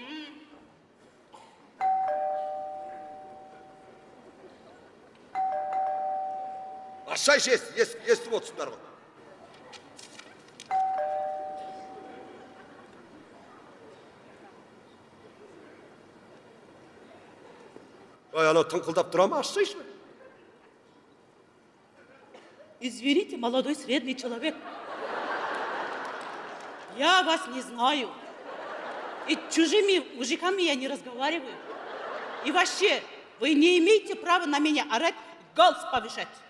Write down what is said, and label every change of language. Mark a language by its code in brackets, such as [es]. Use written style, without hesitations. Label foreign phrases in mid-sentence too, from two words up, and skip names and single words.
[kk] Ашайшы, естіп отырсыңдар ғой. Ой, анау тыңқылдап тұра ма, ашсайшы. [ru] Извините, молодой средний человек. Я вас не знаю. И чужими мужиками я не разговариваю. И вообще, вы не имеете права на меня орать, голос повышать.